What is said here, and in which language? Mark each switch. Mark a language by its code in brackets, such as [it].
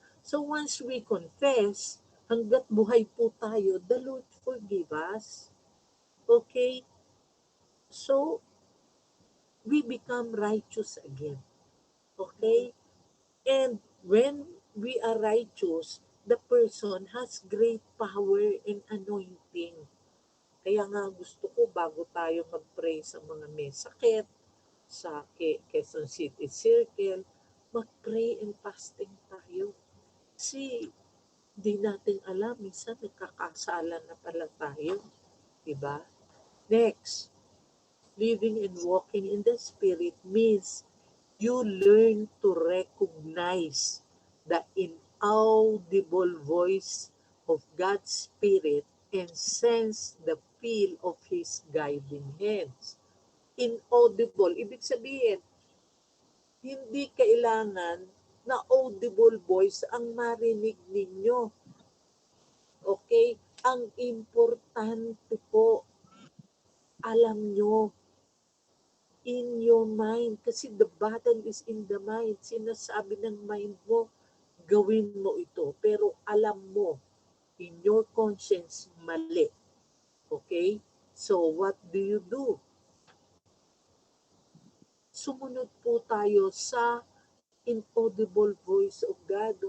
[en] So once we confess, [tl] hanggat buhay po tayo, [en] the Lord forgive us. Okay? So, we become righteous again. Okay? And when we are righteous, the person has great power and anointing. [tl] Kaya nga gusto ko bago tayo mag-pray sa mga may sakit, sa Quezon City Circle, mag-pray and fasting tayo. Kasi di natin alam, minsan nagkakasala na pala tayo. Diba? [en] Next, living and walking in the Spirit means you learn to recognize the inaudible voice of God's Spirit and sense the feel of His guiding hands. [tl] Inaudible, ibig sabihin, hindi kailangan na audible voice ang marinig ninyo. Okay? Ang importante po, alam nyo, [en] in your mind. Kasi the battle is in the mind. [tl] Sinasabi ng mind mo, gawin mo ito. Pero alam mo, [en] in your conscience, [tl] mali. Okay? [en] So, what do you do? [tl] Sumunod po tayo sa inaudible voice of God.